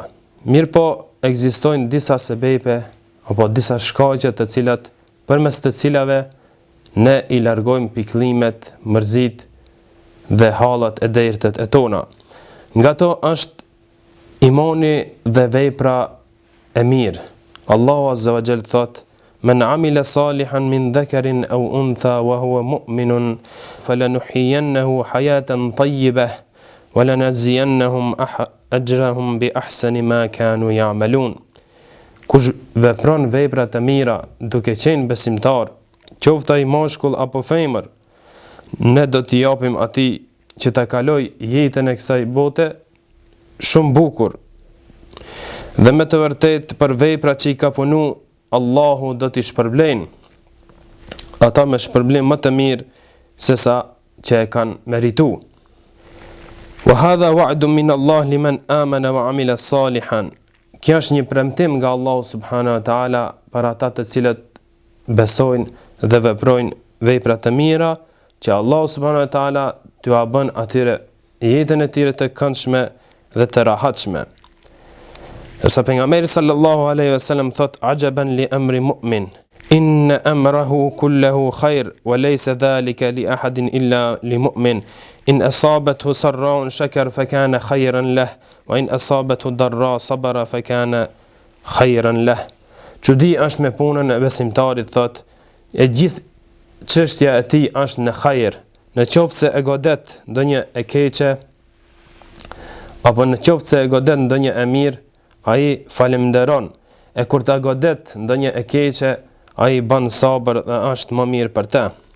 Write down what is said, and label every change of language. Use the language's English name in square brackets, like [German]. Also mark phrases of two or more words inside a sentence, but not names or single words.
[Albanian] Mirë po, ekzistojnë disa sebepe apo disa shkaqe të cilat përmes të cilave ne i largojmë pikëllimet, mërzit dhe hallat e dertet e tona. Nga to është imani dhe vepra e mirë. [Arabic] Allahu عز وجل thot: من عمل صالحا من ذكر أو أنثى وهو مؤمن فلنحيينه حياة طيبة ولنجزينهم أجرهم بأحسن ما كانوا يعملون. [Albanian] Kush vepron vepra të mira duke qenë besimtar, qoftë ai mashkull apo femër, ne do t'i japim atij që ta kaloj jetën e kësaj bote shumë bukur. Dhe me të vërtetë për vepra që i ka punu, Allahu do t'i shpërblen ata me shpërblim më të mirë se sa që e kanë meritu. [Arabic] وهذا وعد من الله لمن آمن وعمل صالحا. [Albanian] kjo është një premtim nga Allahu [Arabic] سبحانه وتعالى [Albanian] për ata të cilët besojnë dhe veprojnë vepra të mira, që Allahu [Arabic] سبحانه وتعالى [Albanian] t'u bën atyre jetën e tyre të këndshme dhe të rahatshme. Sa pejgamberi [Arabic] صلى الله عليه وسلم thot: "عجبا لأمر المؤمن إن أمره كله خير وليس ذلك لأحد إلا للمؤمن. إن أصابته سراء شكر فكان خيرا له وإن أصابته ضراء صبر فكان خيرا له." [Albanian] Çudi është me punën e besimtarit, thot, e gjithë çështja e tij është në hajër, në qoftë se e godet ndonjë e keqe apo në qoftë se e godet ndonjë e mirë, ai falenderon, e kur ta godet ndonjë e keqe, ai bën sabër dhe është më mirë për të.